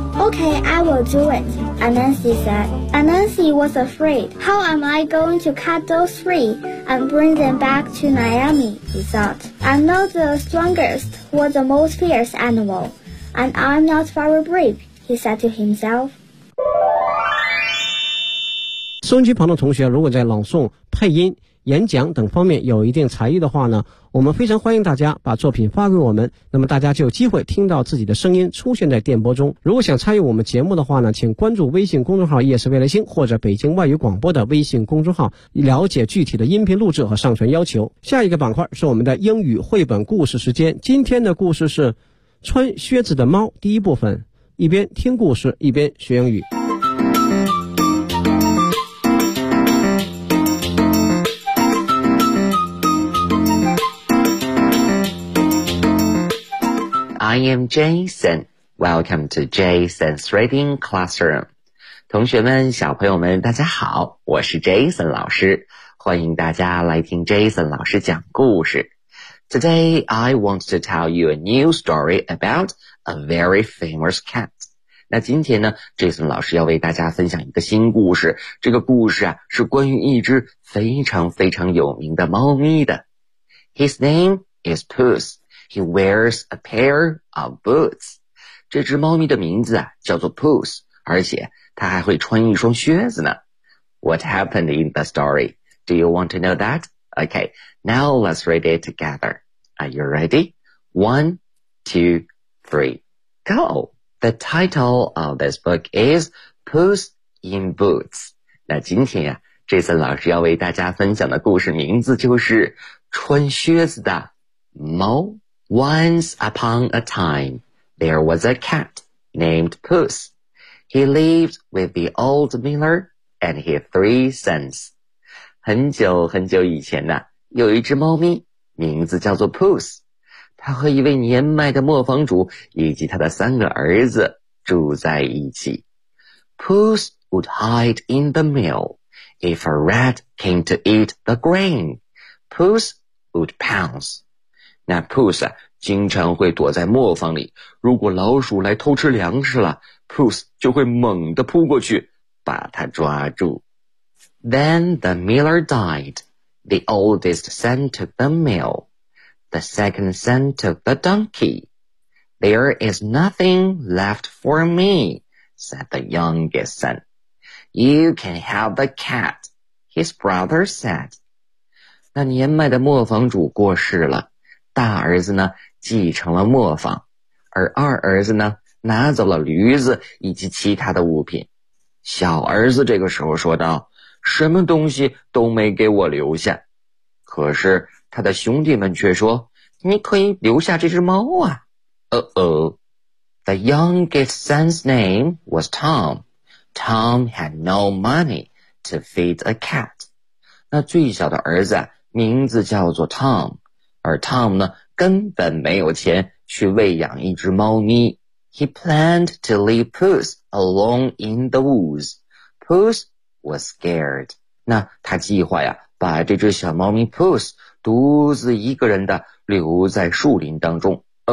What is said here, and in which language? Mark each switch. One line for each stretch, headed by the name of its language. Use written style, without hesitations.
English: Okay, I will do it, Anansi said. Anansi was afraid. How am I going to cut those three and bring them back to Naomi, he thought. I'm not the strongest or the most fierce animal, and I'm not very brave, he said to himself.
Chinese: 收音机旁的同学，如果在朗诵、配音、演讲等方面有一定才艺的话呢，我们非常欢迎大家把作品发给我们，那么大家就有机会听到自己的声音出现在电波中。如果想参与我们节目的话呢，请关注微信公众号夜市未来星或者北京外语广播的微信公众号，了解具体的音频录制和上传要求。下一个板块是我们的英语绘本故事时间，今天的故事是穿靴子的猫第一部分，一边听故事一边学英语。
English: I am Jason. Welcome to Jason's Reading Classroom.
Chinese: 同学们，小朋友们，大家好，我是 Jason 老师，欢迎大家来听 Jason 老师讲故事。
English: Today, I want to tell you a new story about a very famous cat.
Chinese: 那今天呢， Jason 老师要为大家分享一个新故事，这个故事啊，是关于一只非常非常有名的猫咪的。
English: His name is Puss. He wears a pair of boots.
Chinese: 这只猫咪的名字啊叫做 Puss, 而且它还会穿一双靴子呢。
English: What happened in the story? Do you want to know that? Okay, now let's read it together. Are you ready? One, two, three, go! The title of this book is Puss in Boots.
Chinese: 那今天啊，这次老师要为大家分享的故事名字就是穿靴子的猫。
English: Once upon a time, there was a cat named Puss. He lived with the old miller and his three sons.
Chinese: 很久很久以前呢，有一只猫咪，名字叫做 Puss. 它和一位年迈的磨坊主以及他的三个儿子住在一起。
English: Puss would hide in the mill. If a rat came to eat the grain, Puss would pounce.
Chinese: 那 Puss 啊，经常会躲在磨坊里，如果老鼠来偷吃粮食了， Puss 就会猛地扑过去把它抓住。
English: Then the miller died. The oldest son took the mill. The second son took the donkey. There is nothing left for me, said the youngest son. You can have the cat, his brother said.
Chinese: 那年迈的磨坊主过世了，大儿子呢继承了磨坊，而二儿子呢拿走了驴子以及其他的物品。小儿子这个时候说道，什么东西都没给我留下。可是他的兄弟们却说，你可以留下这只猫啊。
English: The youngest son's name was Tom. Tom had no money to feed a cat.
Chinese: 那最小的儿子名字叫做 Tom, 而 Tom 呢根本没有钱去喂养一只猫咪。
English: He planned to leave Puss alone in the woods. Puss was scared.
Chinese: 那他计划呀把这只小猫咪 Puss 独自一个人的留在树林当中。